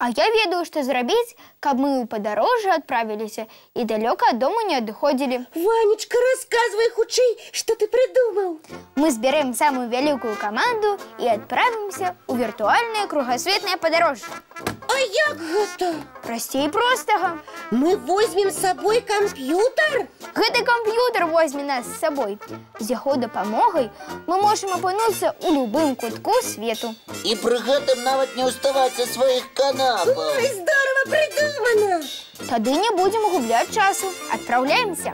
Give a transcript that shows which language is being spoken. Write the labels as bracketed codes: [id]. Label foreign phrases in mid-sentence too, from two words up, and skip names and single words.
[be] А я ведаю, што зрабіць, каб мы ў падарожжа адправіліся і далёка ад дому не адыходзілі. Ванечка, рассказывай хутчэй, што ты придумал. Мы збярэм самую вялікую каманду і адправімся ў віртуальнае кругасветнае падарожжа. А як гэта? Прасцей простага. [ru] Мы возьмем с собой компьютер? [be] Гэты камп'ютар возьме нас з сабой. З яго дапамогай мы можам апынуцца ў любым кутку свету. І пры гэтым нават не ўставаць са сваіх канапаў. [ru] Ой, здорово придумано! [be] Тады не будзем губляць часу. Адпраўляемся.